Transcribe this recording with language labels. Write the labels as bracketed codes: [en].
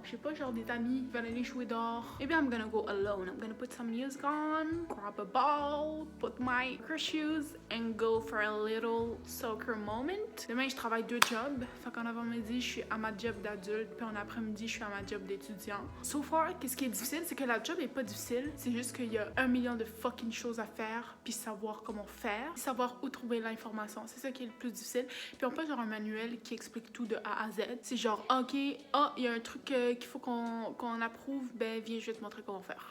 [fr] J'ai pas genre des amis qui veulent aller jouer dehors. [en] Maybe I'm gonna go alone. I'm gonna put some music on, grab a ball, put my soccer shoes and go for a little soccer moment. [fr] Demain, je travaille 2 jobs. Fait qu'en avant-midi, je suis à ma job d'adulte. Puis en après-midi, je suis à ma job d'étudiant. [en] So far, [fr] qu'est-ce qui est difficile? C'est que la job est pas difficile. C'est juste qu'il y a 1 million de fucking choses à faire. Puis savoir comment faire. Puis savoir où trouver l'information. C'est ça qui est le plus plus difficile. Puis ils ont pas genre un manuel qui explique tout de A à Z. C'est genre, ok, il y a un truc qu'il faut qu'on approuve, ben viens, je vais te montrer comment faire.